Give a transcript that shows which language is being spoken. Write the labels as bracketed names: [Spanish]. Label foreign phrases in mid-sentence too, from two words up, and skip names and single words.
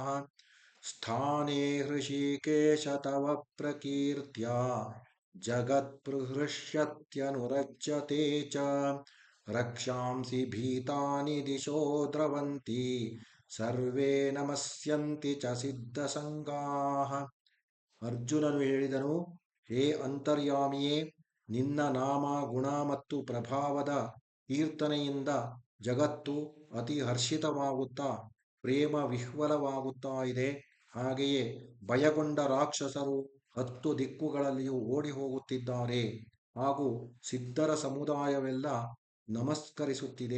[Sanskrit] स्थाने हृषीकेश तव प्रकीर्त्या जगत्प्रहृष्यत्यनुरज्यते च रक्षांसि भीतानि दिशो द्रवन्ति सर्वे नमस्यन्ति च सिद्धसङ्गाः. [Kannada] ಅರ್ಜುನನು ಹೇಳಿದನು, ಹೇ ಅಂತರ್ಯಾಮಿಯೇ, ನಿನ್ನ ನಾಮ, ಗುಣ ಮತ್ತು ಪ್ರಭಾವದ ಕೀರ್ತನೆಯಿಂದ ಜಗತ್ತು ಅತಿ ಹರ್ಷಿತವಾಗುತ್ತಾ ಪ್ರೇಮ ವಿಹ್ವಲವಾಗುತ್ತಾ ಇದೆ. ಹಾಗೆಯೇ ಭಯಗೊಂಡ ರಾಕ್ಷಸರು 10 ದಿಕ್ಕುಗಳಲ್ಲಿಯೂ ಓಡಿ ಹೋಗುತ್ತಿದ್ದಾರೆ ಹಾಗೂ ಸಿದ್ಧರ ಸಮುದಾಯವೆಲ್ಲ ನಮಸ್ಕರಿಸುತ್ತಿದೆ.